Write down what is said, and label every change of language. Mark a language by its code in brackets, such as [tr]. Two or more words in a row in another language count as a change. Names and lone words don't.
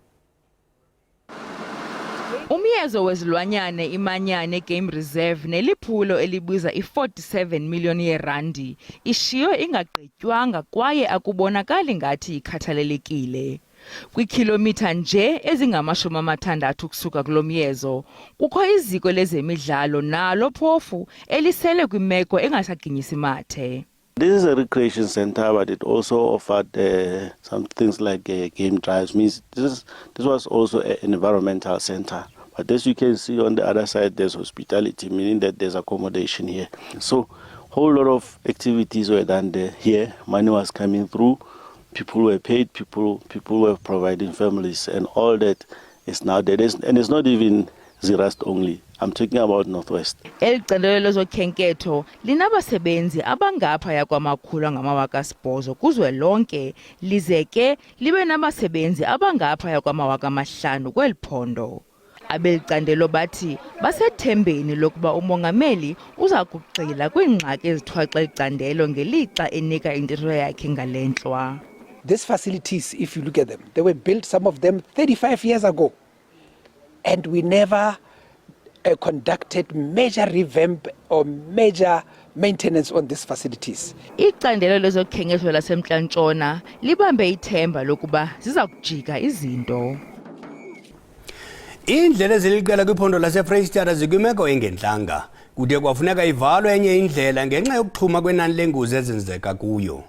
[xh] Umyezo wezilwanyane imanyane Game Reserve neliphulo elibiza i-47 million yeerandi ishiywe ingagqitywanga kwaye akubonakali ngathi ikhathalelekile. Kwiikhilomitha nje ezingama-60 ukusuka kulo myezo kukho iziko lezemidlalo nalo phofu elisele kwimeko engasaginyisi mathe. [en] This is a recreation center, but it also offered some things like game drives. Means this was also an environmental center. But as you can see on the other side, there's hospitality, meaning that there's accommodation here. So a whole lot of activities were done there. Here, money was coming through, people were paid, people were providing families, and all that is now there. And it's not even Zirast only. I'm talking about Northwest. [xh] El candelo lezokhenketho linabasebenzi abangaphaya kwamakhulu angama-8,000 kuzwelonke lize ke libe nabasebenzi abangaphaya kwama-5,000 kweli phondo. Abelicandelo bathi basethembeni lokuba umongameli uza kugxila kwiingxaki ezithwaxa icandelo ngelixa enika intetho yakhe ngalentlwa. [en] These facilities, if you look at them, they were built, some of them 35 years ago, and we never conducted major revamp or major maintenance on these facilities. [xh] Icandelo lezokhenketho laseMntla-Ntshona libambe ithemba lokuba ziza kujika izinto. Iindlela eziliqela kwiphondo laseFreystata zikwimeko engentlanga. kude kwafuneka ivalwe enye indlela ngenxa yokuxhuma kwenani lengozi ezenzeka kuyo.